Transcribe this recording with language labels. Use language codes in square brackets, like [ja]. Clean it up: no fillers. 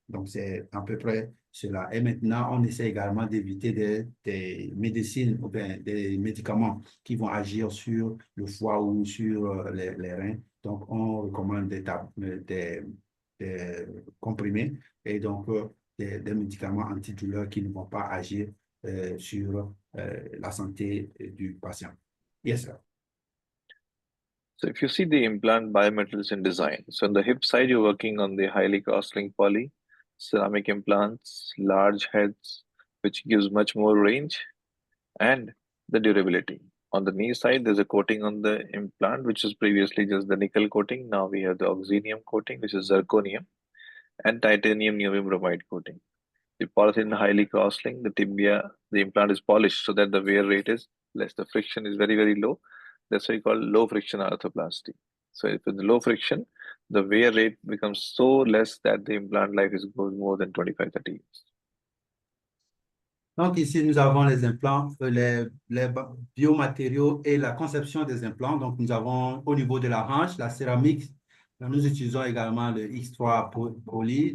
[fr] Donc, c'est à peu près cela. Et maintenant, on essaie également d'éviter des médecines ou bien des médicaments qui vont agir sur le foie ou sur les reins. Donc, on recommande des comprimés et donc des médicaments antidouleurs qui ne vont pas agir sur la santé du patient. [en] Yes, sir. So if you see the implant biomaterials in design, so on the hip side, you're working on the highly cross-linked poly, ceramic implants, large heads, which gives much more range, and the durability. On the knee side, there's a coating on the implant, which was previously just the nickel coating. Now we have the oxynium coating, which is zirconium, and titanium neodymium bromide coating. The polyethylene highly cross-linked, the tibia, the implant is polished so that the wear rate is less. The friction is very, very low. That's why we call low friction arthroplasty. So if with low friction, the wear rate becomes so less that the implant life goes more than 25-30 years. [fr] Donc ici, nous avons les implants, les biomatériaux et la conception des implants. Donc nous avons au niveau de la hanche, la céramique. Nous utilisons également le X3 poly.